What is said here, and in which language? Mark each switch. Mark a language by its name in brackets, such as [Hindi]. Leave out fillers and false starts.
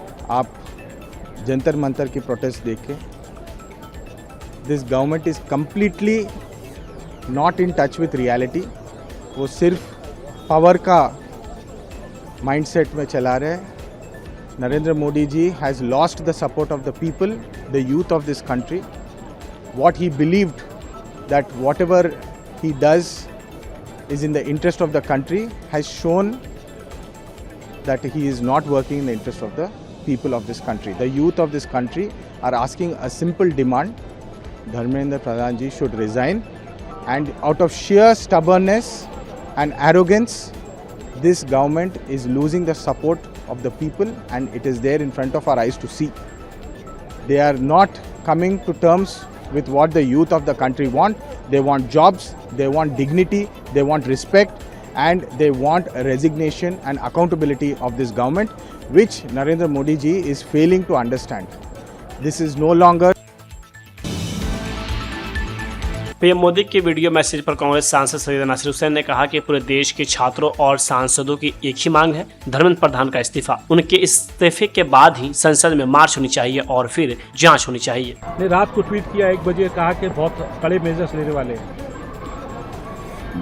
[Hindi] आप जंतर मंतर की प्रोटेस्ट देखें, [English] This government is completely not in touch with reality. [Hindi] वो सिर्फ पावर का माइंडसेट में चला रहे हैं। [English] Narendra Modi ji has lost the support of the people, the youth of this country. What he believed that whatever he does is in the interest of the country has shown that he is not working in the interest of the people of this country. The youth of this country are asking a simple demand. Dharmendra Pradhan ji should resign, and out of sheer stubbornness and arrogance, this government is losing the support of the people, and it is there in front of our eyes to see. They are not coming to terms with what the youth of the country want. They want jobs, they want dignity, they want respect, and they want a resignation and accountability of this government, which Narendra Modi ji is failing to understand. This is no longer. [Hindi] PM Modi के video message पर कांग्रेस सांसद सैयद नासिर हुसैन ने कहा कि पूरे देश के छात्रों और सांसदों की एक ही मांग है, धर्मेंद्र प्रधान का इस्तीफा। उनके इस्तीफे के बाद ही संसद में मार्च होनी चाहिए और फिर जांच होनी चाहिए। ने रात को ट्वीट किया 1 बजे, कहा कि बहुत कड़े मेजर्स लेने वाले हैं।